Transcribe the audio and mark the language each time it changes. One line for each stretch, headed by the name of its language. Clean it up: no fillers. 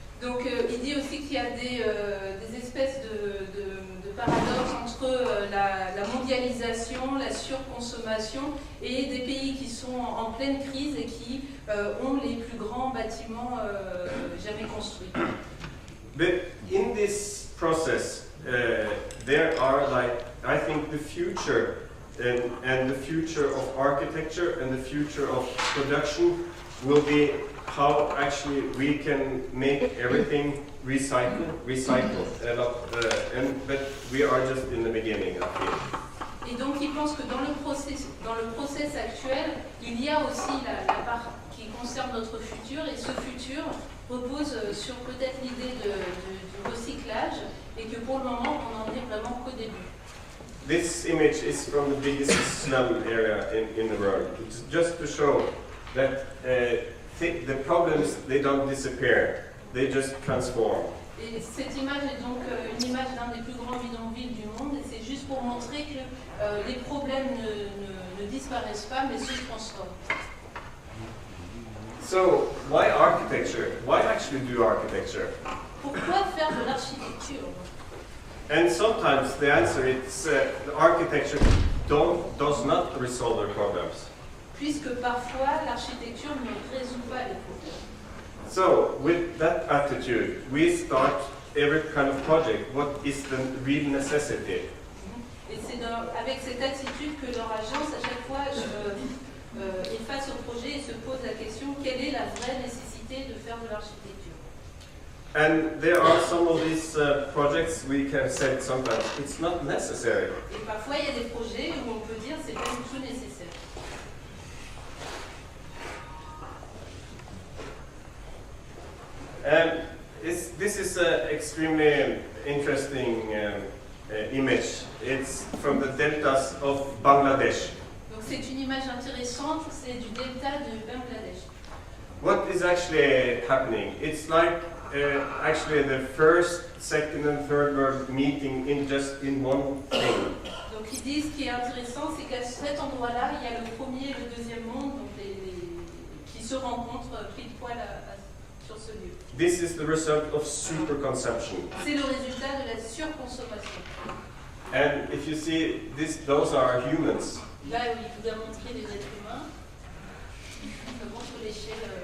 French: Donc il dit aussi qu'il y a des espèces de paradoxes entre la mondialisation, la surconsommation et des pays qui sont en pleine crise et qui ont les plus grands bâtiments jamais construits.
English: But in this process, there are like, I think the future and the future of architecture and the future of production will be how actually we can make everything recycled a lot, but we are just in the beginning, I think.
French: Et donc il pense que dans le process actuel, il y a aussi la part qui concerne notre futur, et ce futur repose sur peut-être l'idée du recyclage, et que pour le moment on n'en est vraiment qu'au début.
English: This image is from the biggest slum area in the world. It's just to show that the problems, they don't disappear, they just transform.
French: Et cette image est donc une image d'un des plus grands bidonvilles du monde, et c'est juste pour montrer que les problèmes ne disparaissent pas, mais se transforment.
English: So, why architecture? Why actually do architecture?
French: Pourquoi faire de l'architecture?
English: And sometimes the answer is architecture does not resolve their problems.
French: Puisque parfois l'architecture ne résout pas les problèmes.
English: So, with that attitude, we start every kind of project. What is the real necessity?
French: Et c'est avec cette attitude que leur agence, à chaque fois, est face au projet et se pose la question, quelle est la vraie nécessité de faire de l'architecture?
English: And there are some of these projects we can say sometimes it's not necessary.
French: Et parfois, il y a des projets où on peut dire c'est pas du tout nécessaire.
English: This is an extremely interesting image. It's from the deltas of Bangladesh.
French: Donc c'est une image intéressante, c'est du delta de Bangladesh.
English: What is actually happening? It's like actually the first, second and third world meeting in just in one thing.
French: Donc ils disent ce qui est intéressant, c'est qu'à cet endroit-là, il y a le premier et le deuxième monde donc qui se rencontrent pile poil sur ce lieu.
English: This is the result of super consumption.
French: C'est le résultat de la surconsommation.
English: And if you see this, those are humans.
French: Là où il vous a montré les êtres humains, ça montre l'échelle.